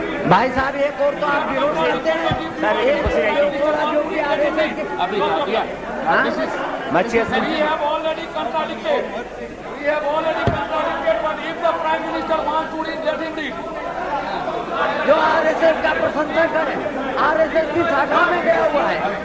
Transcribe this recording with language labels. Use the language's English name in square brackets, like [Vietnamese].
[Hindi] भाई साहब एक और तो आप विरोध करते हैं सर, जो भी आरएसएस के [English] अभी We have already contradicted. We have already contradicted, but if the Prime Minister wants to read, let him read. [Hindi] जो आरएसएस का प्रशंसा करे, आरएसएस की शाखा में गया हुआ है।